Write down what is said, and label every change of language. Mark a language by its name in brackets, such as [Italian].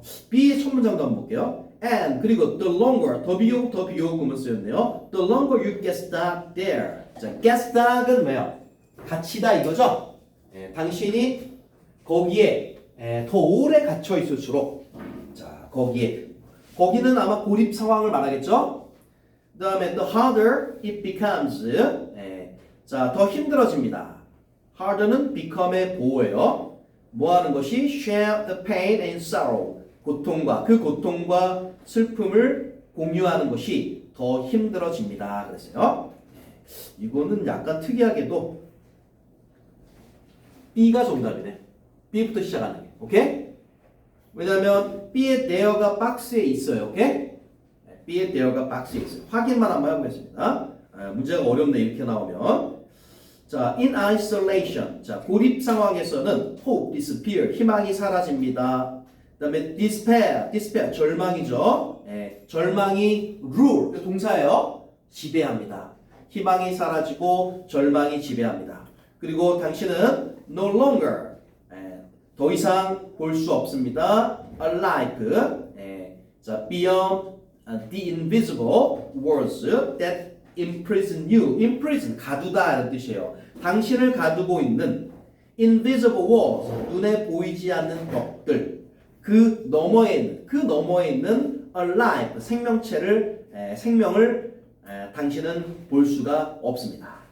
[Korean] B의 첫 문장도 한번 볼게요. [English] And [Korean] 그리고 [English] the longer [Korean] 더 비교구문 쓰였네요. [English] The longer you get stuck there. [Korean] 자, get stuck은 뭐예요? 갇히다 이거죠. 당신이 거기에 더 오래 갇혀 있을수록, 자, 거기는 아마 고립 상황을 말하겠죠. [English] 그다음에 the harder it becomes. [Korean] 자, 더 힘들어집니다. harder는 become의 보호예요. 뭐 하는 것이 [English] share the pain and sorrow. [Korean] 그 고통과 슬픔을 공유하는 것이 더 힘들어집니다. 그랬어요. 이거는 약간 특이하게도 B가 정답이네. B부터 시작하는 게. 오케이? 왜냐면 B의 there가 박스에 있어요. 오케이? B의 there가 박스에 있어요. 확인만 한번 해보겠습니다. 문제가 어렵네 이렇게 나오면. 자, [English] in isolation. [Korean] 자, 고립 상황에서는 [English] hope disappear. [Korean] 희망이 사라집니다. 그다음에 despair 절망이죠. 절망이 rule 동사예요. 지배합니다. 희망이 사라지고 절망이 지배합니다. 그리고 당신은 [English] no longer [Korean] 더 이상 볼 수 없습니다. [English] alike 자, beyond the invisible walls that imprison you. [Korean] imprison 가두다 이런 뜻이에요. 당신을 가두고 있는 [English] invisible walls [Korean] 눈에 보이지 않는 벽들, 그 너머에 있는 alive 생명을 당신은 볼 수가 없습니다.